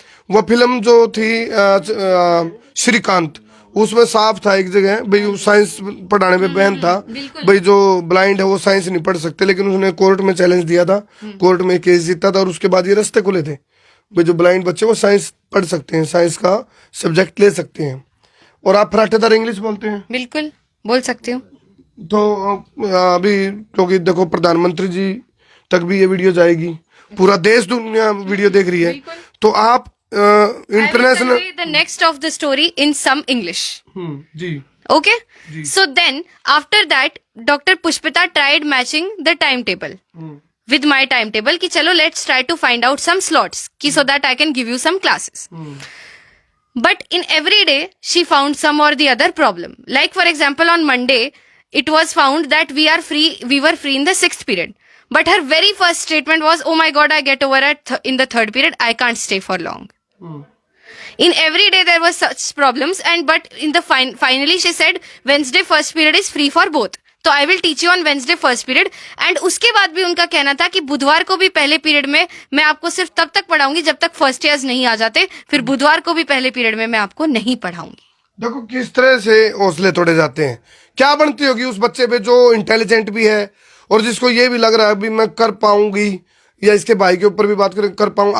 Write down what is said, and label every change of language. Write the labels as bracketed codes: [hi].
[hi] वो फिल्म जो थी श्रीकांत, उसमें साफ था एक जगह भाई, साइंस पढ़ाने में बहन था भाई, जो ब्लाइंड है वो साइंस नहीं पढ़ सकते, लेकिन उसने कोर्ट में चैलेंज दिया था, कोर्ट में केस जीता था, और उसके बाद ये रास्ते खुले थे भाई जो ब्लाइंड बच्चे वो साइंस पढ़ सकते हैं, साइंस का सब्जेक्ट ले सकते हैं। और आप फराटेदार इंग्लिश बोलते हैं? बिल्कुल बोल सकती हूँ। तो अभी क्योंकि देखो प्रधानमंत्री जी तक भी ये वीडियो जाएगी, पूरा देश दुनिया वीडियो देख रही है, तो आप [en] International the next of the story in some English. [hi] Ji [en] Okay. So then after that, Dr. Pushpita tried matching the timetable with my timetable. [hi] कि चलो [en] let's try to find out some slots कि so that I can give you some classes. But in every day she found some or the other problem. Like for example on Monday it was found that we were free in the 6th period. But her very first statement was, oh my god, I get over in the 3rd period, I can't stay for long. In every day there were such problems, and but in the finally she said Wednesday first period is free for both. तो I will teach you on Wednesday first period. [hi] And उसके बाद भी उनका कहना था कि बुधवार को भी पहले पीरियड में मैं आपको सिर्फ तब तक पढ़ाऊंगी जब तक फर्स्ट ईयर्स नहीं आ जाते, फिर बुधवार को भी पहले पीरियड में मैं आपको नहीं पढ़ाऊंगी. देखो किस तरह से हौसले तोड़े जाते हैं. क्या बनती होगी उस बच्चे पे जो इंटेलिजेंट भी है और जिसको ये भी लग रहा है अभी मैं कर पाऊंगी, या इसके भाई के ऊपर भी बात करें कर पाऊंगा.